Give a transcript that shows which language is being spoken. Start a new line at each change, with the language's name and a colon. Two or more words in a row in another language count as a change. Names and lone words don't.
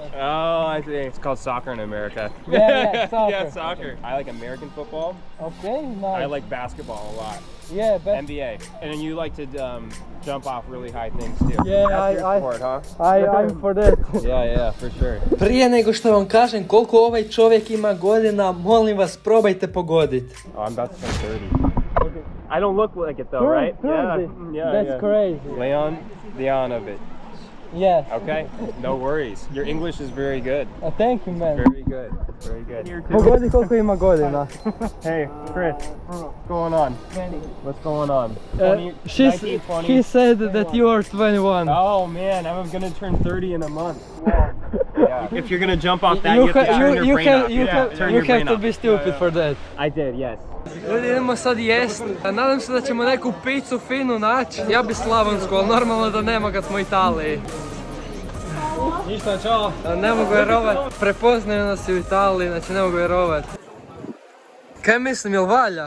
English: Oh, I see. It's called soccer in America. Yeah, soccer. Yeah, soccer. I like American football. Okay, nice. I like basketball a lot. Yeah, but NBA. And then you like to jump off really high things too. Yeah, That's your I- sport, huh? I'm for that. Yeah, for sure.
Croatian: Prije nego što vam kažem koliko ovaj čovjek ima godina, molim vas probajte pogoditi.
English: Oh, I'm about to turn 30. I don't look like it though, right? 30. Yeah, That's yeah. crazy. Leon Leonovic. Yes. Okay, no worries. Your English is very good. Thank you, man. Very good. Very good. Here too.
Croatian: Pogodi koliko ima godina.
English: Hey, Chris, what's going on? What's going on? 20, 19, 20? He said that you are 21. Oh man, I'm gonna turn 30 in a month. Yeah. If you're gonna jump off that, you, You have to turn your brain off. Turn your have brain to off. be stupid for that. I did, yes.
Croatian: Ljudi, idemo sad jest. Nadam se da ćemo neku picu finu naći. Ja bi slavonsku, ali normalno da nema kad smo u Italiji. Ništa, čao. Ne mogu vjerovat, prepoznaju nas i u Italiji, znači ne mogu vjerovat. Kaj mislim, jel valja?